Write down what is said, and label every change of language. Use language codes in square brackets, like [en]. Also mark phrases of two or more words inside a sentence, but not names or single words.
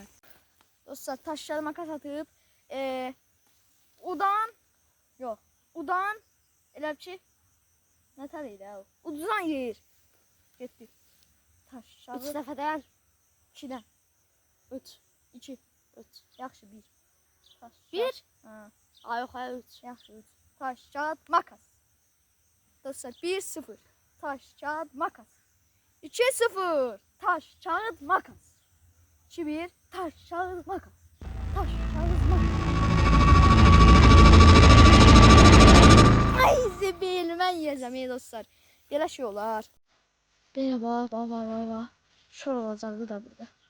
[az] Dostlar, [tr] taşları makas [az] atıb udan elə ki nətər idi o? Uduzan yeyir. Getdik. Taşları 3 dəfədən 2-dən 3 2 3 yaxşı 1 taş 1. Ha. Ay yox, ay 3. [tr] Yaxşı 3 taş kağıt makas. Dostlar, 1-0 taş kağıt makas. 2-0 taş kağıt makas. 2-1 taş kağıt makas. Taş kağıt makas. [az] Ay zibil, mən yiyəcəm dostlar. Belə şey olar. Belə bax. Şor olacaqdı da burada.